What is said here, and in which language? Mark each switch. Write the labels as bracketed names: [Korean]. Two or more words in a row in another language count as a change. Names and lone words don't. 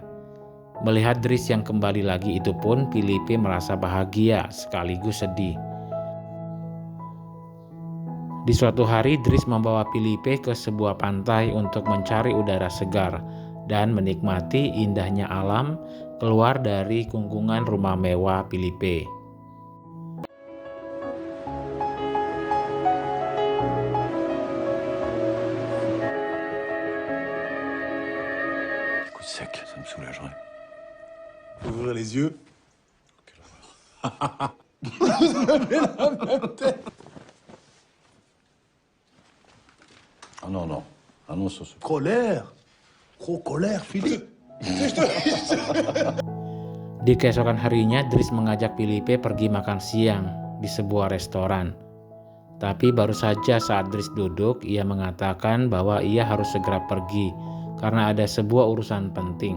[Indonesian] Melihat Dries yang kembali lagi itu pun Filipe merasa bahagia sekaligus sedih. Di suatu hari Dries membawa Filipe ke sebuah pantai untuk mencari udara segar dan menikmati indahnya alam keluar dari kungkungan rumah mewah Filipe. [French] Les coups secs, ça me soulagerait. Ouvrir les yeux. Ah non, non. Ah non, ça c'est... Colère. Gros colère, Philippe. [Indonesian] Di keesokan harinya Dries mengajak Filipe pergi makan siang di sebuah restoran. Tapi baru saja saat Dries duduk, ia mengatakan bahwa ia harus segera pergi karena ada sebuah urusan penting.